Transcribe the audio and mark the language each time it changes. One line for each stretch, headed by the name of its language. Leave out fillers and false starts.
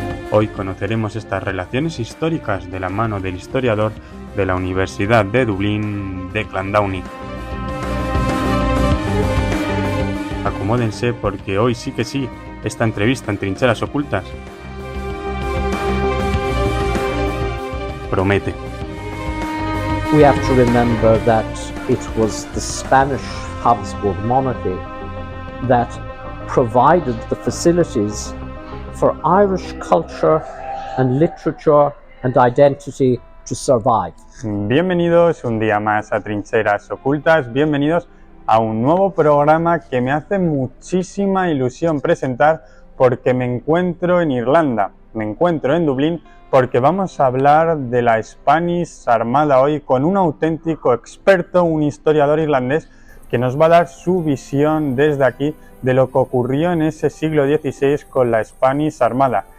Spanish: Hoy conoceremos estas relaciones históricas de la mano del historiador de la Universidad de Dublín, Declan Downey. Acomódense porque hoy sí que sí, esta entrevista en Trincheras Ocultas promete.
English: We have to remember that it was the Spanish Habsburg monarchy that provided the facilities for Irish culture and literature and identity to survive.
Spanish: Bienvenidos un día más a Trincheras Ocultas, bienvenidos a un nuevo programa que me hace muchísima ilusión presentar porque me encuentro en Irlanda, me encuentro en Dublín porque vamos a hablar de la Spanish Armada hoy con un auténtico experto, un historiador irlandés que nos va a dar su visión desde aquí de lo que ocurrió en ese siglo XVI con la Spanish Armada.